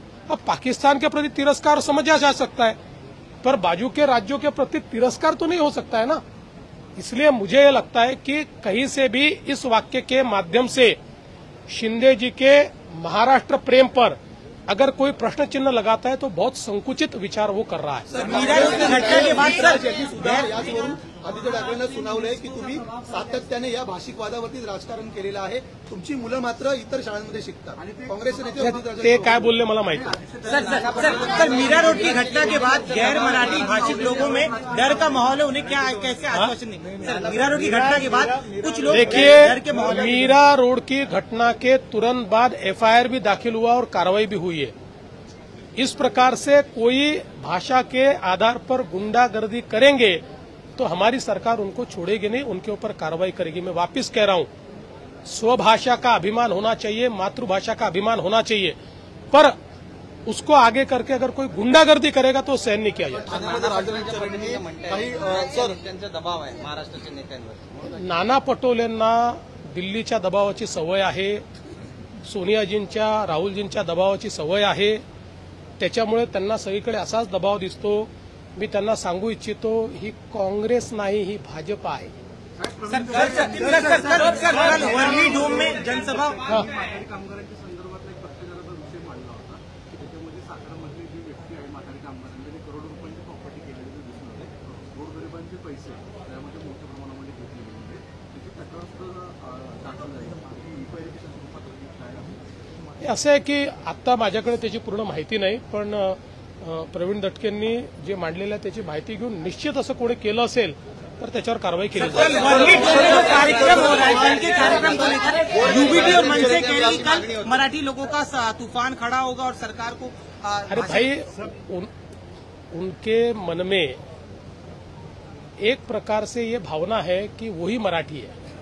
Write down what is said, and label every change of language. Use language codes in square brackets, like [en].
[hi] अब पाकिस्तान के प्रति तिरस्कार समझा जा सकता है, पर बाजू के राज्यों के प्रति तिरस्कार तो नहीं हो सकता है ना. इसलिए मुझे लगता है कि कहीं से भी इस वाक्य के माध्यम से शिंदे जी के महाराष्ट्र प्रेम पर अगर कोई प्रश्न चिन्ह लगाता है तो बहुत संकुचित विचार वो कर रहा है. [mr] आदित्य ठाकरेंना सुनावलंय की तुम्ही सातत्याने या भाषिक वादावरतीच राजकारण केलेलं आहे. तुमची मुलं मात्र इतर शाळांमध्ये शिकतात. काँग्रेसचे नेते ते काय बोलले मला माहिती नाही. [hi] सर, मीरा रोड की घटना के बाद गैर मराठी भाषिक लोगों में डर का माहौल है, उन्हें क्या कैसे आश्वासन देंगे? सर, मीरा रोड की घटना के बाद कुछ लोग डर के माहौल देखिए, मीरा रोड की घटना के तुरंत बाद एफआईआर भी दाखिल हुआ और कार्रवाई भी हुई है. इस प्रकार से कोई भाषा के आधार पर गुंडागर्दी करेंगे तो हमारी सरकार उनको छोड़ेगी नहीं, उनके ऊपर कार्रवाई करेगी. मैं वापस कह रहा हूं, स्वभाषा का अभिमान होना चाहिए, मातृभाषा का अभिमान होना चाहिए, पर उसको आगे करके अगर कोई गुंडागर्दी करेगा तो सहन नहीं किया जाएगा. [mr] दबाव आहे महाराष्ट्राच्या नेत्यांवर. नाना पटोलेंना दिल्लीच्या दबावाची सवय आहे, सोनियाजींच्या, राहुलजींच्या दबावाची सवय आहे. त्याच्यामुळे त्यांना सगळीकडे असाच दबाव दिसतो. मी त्यांना सांगू इच्छितो, ही काँग्रेस नाही, ही भाजप आहे. [hi] वर्ली डोम में जनसभा [mr] माथाडी कामगारांच्या संदर्भातला एक भ्रष्टाचाराचा विषय मांडला होता की त्याच्यामध्ये सातारामधली जी व्यक्ती आहे माथाडी कामगारांनी त्यांनी करोडो रुपयांची प्रॉपर्टी केलेली दिसून आले. गोरगरिबांचे पैसे त्यामध्ये मोठ्या प्रमाणामध्ये घेतले गेले. त्याची तक्रार सुद्धा दाखल झाली. इन्क्वायरीच्या स्वरूपात काय आहे? असं आहे की आत्ता माझ्याकडे त्याची पूर्ण माहिती नाही, पण प्रवीण दटकेंनी जे मांडलेलं आहे त्याची माहिती घेऊन निश्चित असं कोणी केलं असेल तर त्याच्यावर कारवाई केली जाईल. [hi] वर्ली डोम में जो कार्यक्रम हो रहा है, कल के कार्यक्रम को लेकर यूबीडी और मन से कह रही कल मराठी लोगों का तूफान खड़ा होगा और सरकार को अरे भाई, उनके मन में एक प्रकार से ये भावना है कि वही मराठी है.